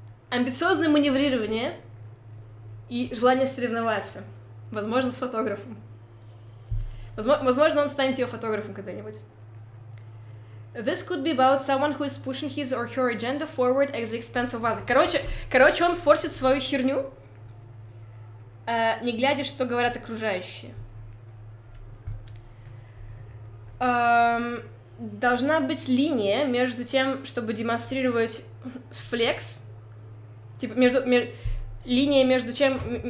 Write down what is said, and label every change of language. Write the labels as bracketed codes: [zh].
[ru] Амбициозное маневрирование и желание соревноваться. Возможно, с фотографом. Возможно, он станет ее фотографом когда-нибудь. [en] This could be about someone who is pushing his or her agenda forward at the expense of others. [ru] Короче, он форсит свою херню, не глядя, что говорят окружающие. Должна быть линия между тем, чтобы демонстрировать флекс, типа линия между чем...